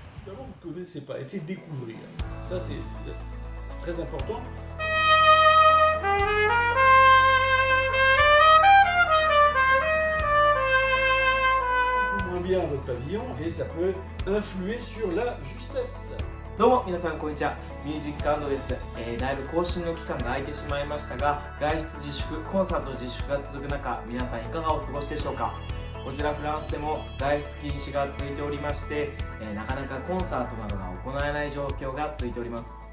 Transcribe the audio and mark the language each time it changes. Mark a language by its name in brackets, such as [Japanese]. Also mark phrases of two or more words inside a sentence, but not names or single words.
[French] principalement, vous ne connaissez pas. Essayez de découvrir. Ça, c'est très important. Moins bien votre pavillon et ça peut influer sur la justesse. [Japanese] どうも皆さんこんにちは。ミュージック&です、だいぶ更新の期間が空いてしまいましたが、外出自粛、コンサート自粛が続く中、皆さんいかがお過ごしでしょうか。こちらフランスでも外出禁止が続いておりまして、なかなかコンサートなどが行えない状況が続いております。